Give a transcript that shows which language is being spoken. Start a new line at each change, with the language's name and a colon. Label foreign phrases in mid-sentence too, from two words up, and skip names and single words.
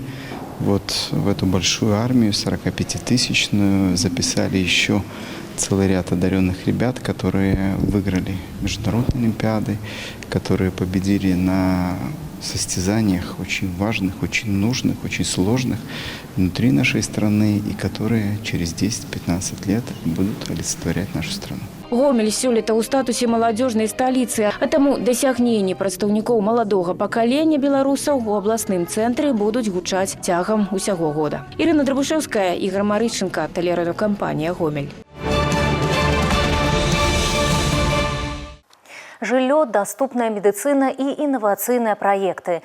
Russian: Вот в эту большую армию, 45-тысячную, записали еще целый ряд одаренных ребят, которые выиграли международные олимпиады, которые победили на состязаниях очень важных, очень нужных, очень сложных внутри нашей страны и которые через 10-15 лет будут олицетворять нашу страну.
Belarusian: Гомель сёлета ў статусе маладзёжнай сталіцы, а таму дасягненні прадстаўнікоў маладога пакалення беларусаў у абласным цэнтры будуць гучаць цягам усяго года. Ірына Драбушэўская, Ігор Марыченко, тэлерадыёкампанія «Гомель». Жыллё, даступная медыцына і інавацыйныя праекты.